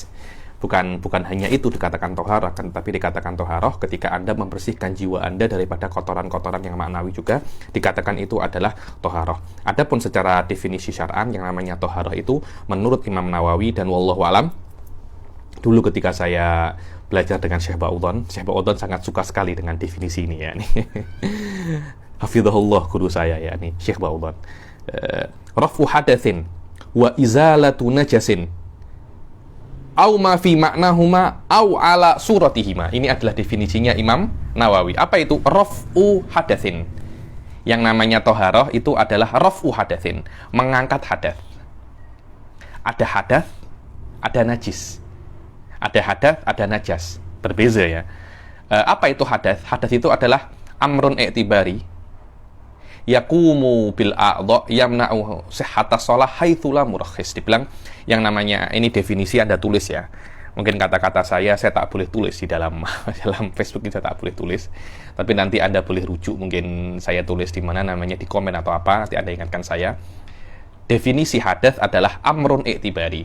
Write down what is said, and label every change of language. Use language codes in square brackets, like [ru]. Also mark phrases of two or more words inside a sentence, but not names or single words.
[id] Bukan hanya itu dikatakan toharoh, tapi dikatakan toharoh ketika Anda membersihkan jiwa Anda daripada kotoran-kotoran yang maknawi juga dikatakan itu adalah toharoh. Adapun secara definisi syar'an, yang namanya toharoh itu menurut Imam Nawawi dan [ar] والله أعلم, [id] dulu ketika saya belajar dengan Syekh Ba'udhan sangat suka sekali dengan definisi ini ya. Hafizahullah guru saya ya, nih Syekh Ba'udhan. [ar] رفع حدث وإزالة نجس أو ما في معناهما أو على صورتهما. [id] Ini adalah definisinya Imam Nawawi. Apa itu [ar] رفع حدث? [id] Yang namanya toharoh itu adalah [ar] رفع حدث, [id] mengangkat hadas. Ada hadas, ada najis. Ada hadas, ada najas. Berbeza ya. Apa itu hadas? Hadas itu adalah [ar] أمر اعتباري يقوم بالأعضاء يمنع صحة الصلاة حيث لا مرخص. [id] Dibilang yang namanya, ini definisi Anda tulis ya. Mungkin kata-kata saya tak boleh tulis di dalam Facebook ini, saya tak boleh tulis. Tapi nanti Anda boleh rujuk, mungkin saya tulis di mana namanya, di komen atau apa, nanti Anda ingatkan saya. Definisi hadas adalah [ar] أمر اعتباري.